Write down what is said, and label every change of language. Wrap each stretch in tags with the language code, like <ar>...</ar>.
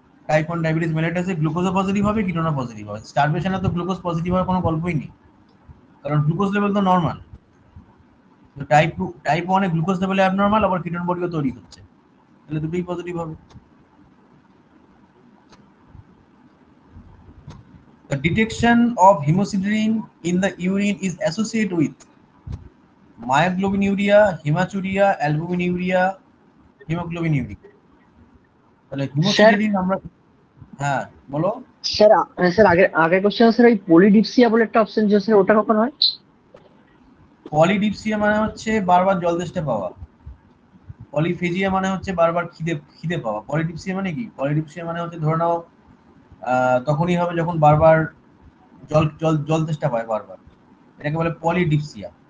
<bn>Type 1 diabetes মেলাইটাসে গ্লুকোজও positive হবে, কিটোনও positive হবে। স্টারভেশনে তো গ্লুকোজ পজিটিভ হওয়ার কোনো গল্পই নেই, কারণ গ্লুকোজ লেভেল তো নর্মাল। তো টাইপ 1 এ গ্লুকোজ লেভেল অ্যাবনর্মাল, আবার কিটোন বডিও তৈরি হচ্ছে, তাহলে দুটোই পজিটিভ হবে।</bn> <en>The detection of hemosiderin in the urine is associated with myoglobinuria, hematuria, albuminuria, hemoglobinuric।</en> <bn>তাহলে স্যার হিমোসিডেরিন আমরা, হ্যাঁ বলো। স্যার স্যার আগের কোশ্চেন স্যার, ওই পলিডিপসিয়া বলে একটা অপশন ছিল স্যার, ওটা কখন হয়? পলিডিপসিয়া মানে হচ্ছে বারবার জল তেষ্টা পাওয়া। পলিফেজিয়া মানে হচ্ছে বারবার খিদে খিদে পাওয়া। পলিডিপসিয়া মানে কি? পলিডিপসিয়া মানে হচ্ছে ধরে নাও তখনই হবে যখন বারবার জল জল জল তেষ্টা পায় বারবার, এটাকে বলে পলিডিপসিয়া।</bn>